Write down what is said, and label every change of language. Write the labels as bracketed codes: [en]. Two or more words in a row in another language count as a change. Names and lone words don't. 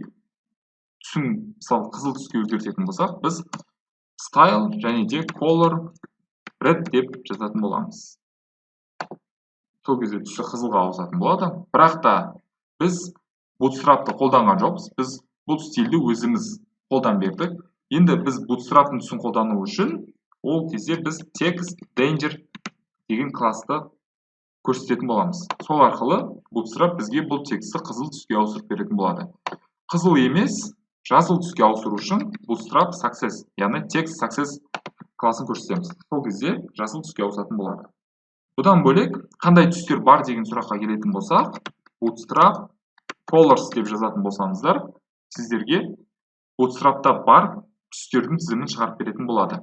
[kk] Түсін мысалы қызыл түске өзгертетін болсақ, біз style және де [en] color red [kk] деп жазатын боламыз. Сол кезде түсі қызылға ауысатын болады. Бірақ та біз Bootstrap'ты қолданған жоқпыз. Біз бұл стильді өзіміз қолдан бердік. Енді біз Bootstrap'тың түсін қолдану үшін ол кезде біз [en] text danger [kk] деген класты көрсететін боламыз. Сол арқылы Bootstrap бізге бұл тексті қызыл түске ауыстырып беретін болады. Қызыл емес, жасыл түске ауыстыру үшін Bootstrap success, яғни [en] text success [kk] класын көрсетеміз. Сол кезде жасыл түске ауысатын болады. Бұдан бөлек, қандай түстер бар деген сұраққа келетін болсақ, Bootstrap colors деп жазатын болсаңыздар, сіздерге Bootstrap'та бар түстердің тізімін шығарып беретін болады.